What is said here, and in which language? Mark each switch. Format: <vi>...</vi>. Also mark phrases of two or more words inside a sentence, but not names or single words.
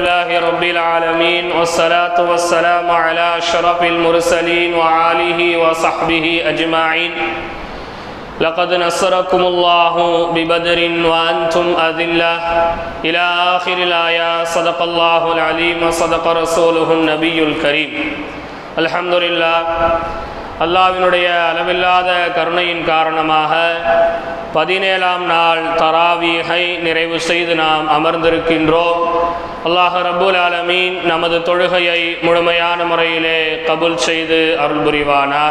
<ar>لله رب العالمين والصلاة والسلام على أشرف المرسلين وآله وصحبه أجمعين. لقد نصركم الله ببدر وأنتم أذلة إلى آخر الآية. صدق الله العليم وصدق رسوله النبي الكريم. الحمد لله.</ar> <ta>அல்லாஹ்வினுடைய அளவில்லாத கருணையின் காரணமாக 17ஆம் நாள் தராவீஹை நிறைவு செய்து நாம் அமர்ந்திருக்கின்றோம். அல்லாஹ்</ta> <ar>رب العالمين</ar> <ta>நமது தொழுகையை முழுமையான முறையிலே கபூல் செய்து அருள் புரிவானாக.</ta>